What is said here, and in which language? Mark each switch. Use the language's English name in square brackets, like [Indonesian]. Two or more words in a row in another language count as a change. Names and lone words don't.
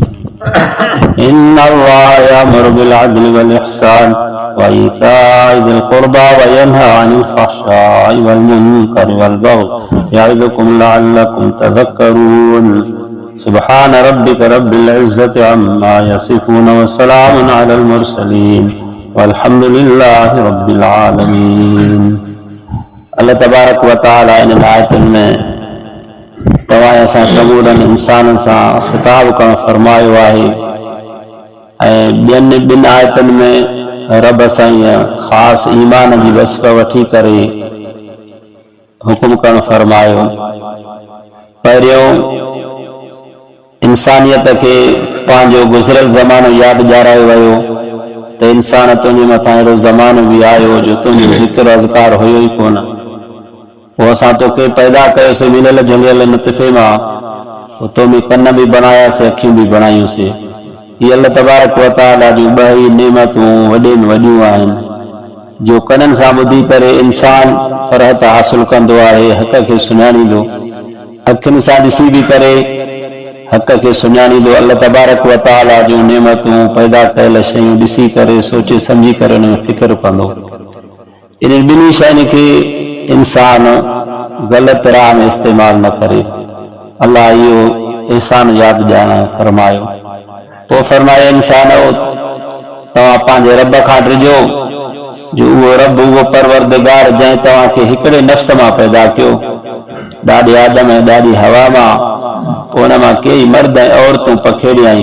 [Arabic] إن الله يأمر بالعدل والإحسان وإيتاء ذي القربى وينهى عن الفحشاء والمنكر والبغي يعظكم لعلكم تذكرون سبحان ربك رب العزة عما يصفون وسلام على المرسلين والحمد لله رب العالمين. [Sindhi] अल्लाह [Arabic] تبارك وتعالى [Sindhi] इन आयतुनि में तव्हां असां समूरनि इंसाननि सां ख़िताब करणु फरमायो आहे ऐं ॿियनि ॿिनि आयतुनि में रब साईं ख़ासि ईमान जी वस्फ़ वठी करे हुकुम करणु फरमायो। पहिरियों इंसानियत खे पंहिंजो गुज़िरियल ज़मानो यादि ॾियारायो वियो त इंसान तुंहिंजे मथां अहिड़ो ज़मानो बि आयो जो तुंहिंजो ज़िक्र अज़कार हुयो ई कोन। पोइ असां तोखे पैदा कयोसीं मिलियल जुलियल नुतफ़े मां, पोइ तो में कन बि बनायासीं अखियूं बि बणायूंसीं। ये अल्लाह [Arabic] تبارك وتعالى [Sindhi] जूं ॿ ई नेमतूं वॾे में वॾियूं आहिनि जो कननि सां ॿुधी करे इंसान फ़रहत हासिल कंदो आहे, हक़ खे सुञाणींदो, अखियुनि सां ॾिसी बि करे हक़ खे सुञाणींदो। अल्लाह [Arabic] تبارك وتعالى [Sindhi] जूं नेमतूं पैदा कयल शयूं ॾिसी करे सोचे सम्झी करे उन में फ़िक्र कंदो। इन ॿिन्ही शयुनि खे इंसान ग़लति राह में इस्तेमालु न करे। अल्लाह इहो एहसान यादि ॾियारणु फरमायो। पोइ फरमाए इंसानो तव्हां पंहिंजे रब खां ॾिजो जो उहो रब उहो परवरदिगार जंहिं तव्हांखे हिकिड़े नफ़्स मां पैदा कयो, ॾाढे आदम ऐं ॾाढी हवा मां, पोइ उन मां कई मर्द ऐं औरतूं पखेड़ियाई।